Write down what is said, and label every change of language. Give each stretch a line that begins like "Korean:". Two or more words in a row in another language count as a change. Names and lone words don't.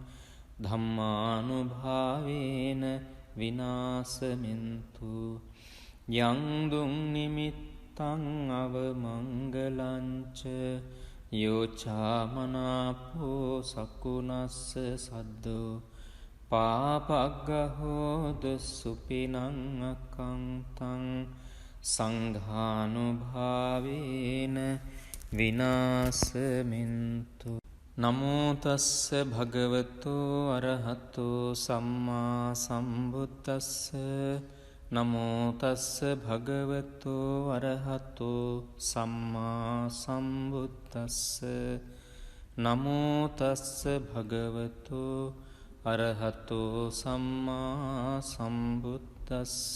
Pali: ධම්මානුභාවේන විනාසමින්තු යං දුං නිමිත්තං අවමංගලංච යෝචාමනාපෝ සකුනස්ස සද්දෝ පාපග්ගහෝදු සුපිනං අකංතං සංඝානුභාවේන විනාසමින්තු නමෝ තස්ස භගවතු අරහතු සම්මා සම්බුද්දස්ස නමෝ තස්ස භගවතු අරහතු සම්මා සම්බුද්දස්ස නමෝ තස්ස භගවතු අරහතු සම්මා සම්බුද්දස්ස